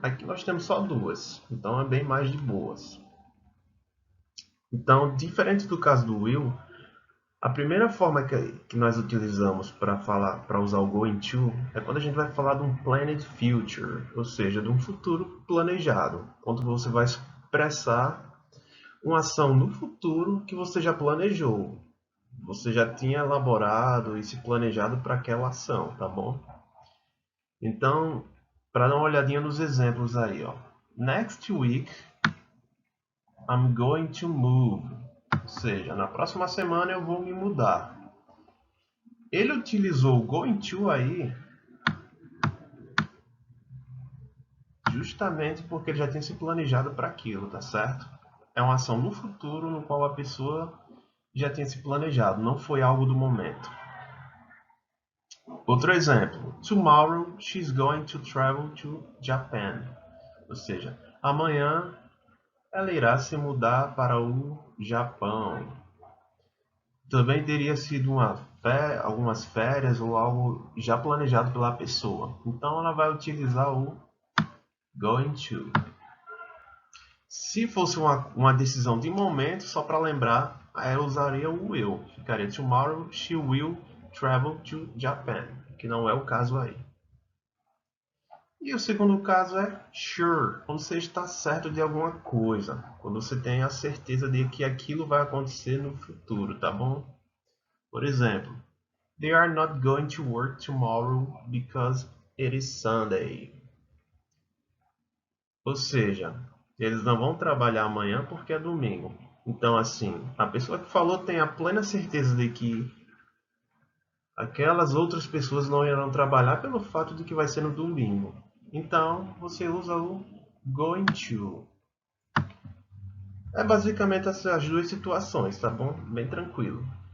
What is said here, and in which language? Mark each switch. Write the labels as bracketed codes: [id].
[pt] Aqui nós temos só 2, então é bem mais de boas. Então, diferente do caso do will, a primeira forma que nós utilizamos para usar o going to é quando a gente vai falar de um planned future, ou seja, de um futuro planejado, onde você vai expressar uma ação no futuro que você já planejou. Você já tinha elaborado e se planejado para aquela ação, tá bom? Então, para dar uma olhadinha nos exemplos aí, ó. [en] Next week, I'm going to move. [pt] Ou seja, na próxima semana eu vou me mudar. Ele utilizou o going to aí justamente porque ele já tinha se planejado para aquilo, tá certo? É uma ação no futuro no qual a pessoa já tinha se planejado, não foi algo do momento. Outro exemplo. [en] Tomorrow she's going to travel to Japan. [pt] Ou seja, amanhã ela irá se mudar para o Japão. Também teria sido algumas férias ou algo já planejado pela pessoa. Então ela vai utilizar o going to. Se fosse uma decisão de momento, só para lembrar, ela usaria o will. Ficaria [en] tomorrow she will travel to Japan, [pt] que não é o caso aí. E o segundo caso é sure, quando você está certo de alguma coisa, quando você tem a certeza de que aquilo vai acontecer no futuro, tá bom? Por exemplo, [en] they are not going to work tomorrow because it is Sunday. [pt] Ou seja, eles não vão trabalhar amanhã porque é domingo. Então, assim, a pessoa que falou tem a plena certeza de que aquelas outras pessoas não irão trabalhar pelo fato de que vai ser no domingo. Então, você usa o going to. É basicamente essas duas situações, tá bom? Bem tranquilo.